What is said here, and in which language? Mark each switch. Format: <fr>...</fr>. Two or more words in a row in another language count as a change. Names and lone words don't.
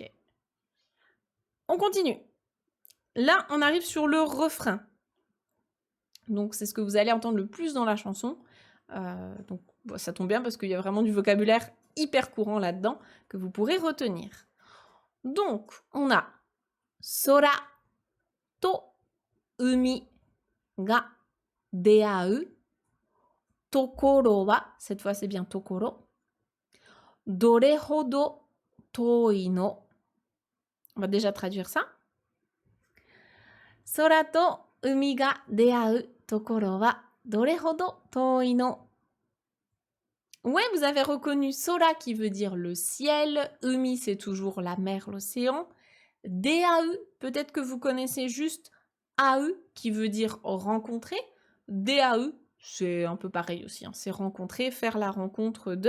<fr>On continue. Là, on arrive sur le refrain. Donc, c'est ce que vous allez entendre le plus dans la chanson. Donc, bon, ça tombe bien parce qu'il y a vraiment du vocabulaire hyper courant là-dedans que vous pourrez retenir. Donc, on a</fr> <ja>空と海が出会う. ところは,</ja> <fr>cette fois c'est bien Tokoro.</fr> <ja>どれほど遠いの.</ja> <fr>On va déjà traduire ça.</fr> <ja>空と海が出会うところはどれほど遠いの.</ja> <fr>Ouais, vous avez reconnu Sora qui veut dire le ciel, Umi c'est toujours la mer, l'océan, Deau, peut-être que vous connaissez juste Au qui veut dire rencontrer, Deau c'est un peu pareil aussi, hein, c'est rencontrer, faire la rencontre de.</fr>